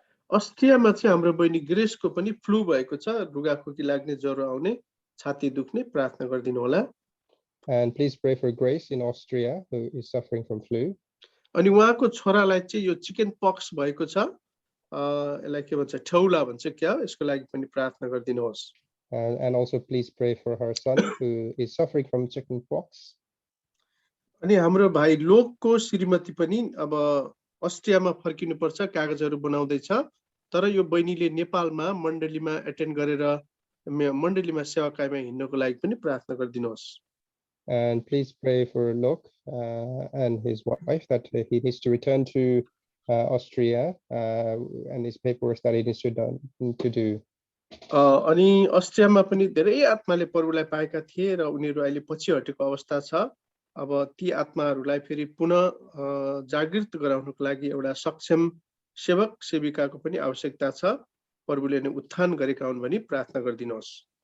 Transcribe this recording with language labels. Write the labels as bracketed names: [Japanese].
[Nepali] अस्ट्रियामा चाहिँ हाम्रो बहिनी ग्रेसको पनि फ्लू भएको छ रुगाखोकी लाग्ने ज्वरो आउने छाती दुख्ने प्रार्थना गरिदिनु होला [English] And please pray for Grace in Austria who is suffering from flu. [Nepali] अनि उहाँको छोरालाई चाहिँ यो चिकन पक्स भएको छ यसलाई के भन्छ ठौला भन्छ क्या यसको लागि पनि प्रार्थना गरिदिनुहोस् [English] And also please pray for her son who is suffering from chicken pox. [Nepali] अनि हाम्रो भाइ लोकको श्रीमती पनि अब अस्ट्रियामा फर्किनु पर्छ कागजहरू बनाउँदै छ तर यो बहिनीले नेपालमा मण्डलीमा एटेन्ड गरेर मण्डलीमा सेवाकायमा हिँड्नको लागि पनि प्रार्थना गरिदिनुहोस् [English] And please pray for Lok and his wife that he needs to return to Austria and his paperwork that he needs to do. [Nepali] अनि अस्ट्रियामा पनि धेरै आत्माले प्रभुलाई पाएका थिए र उनीहरू अहिले पछि हटेको अवस्था छ अब ती आत्माहरूलाई फेरि पुनः जागृत गराउनको लागि एउटा सक्षम सेवक सेविकाको पनि आवश्यकता छ प्रभुले नै उत्थान गरेका हुन् भनी प्रार्थना गरिदिनुहोस्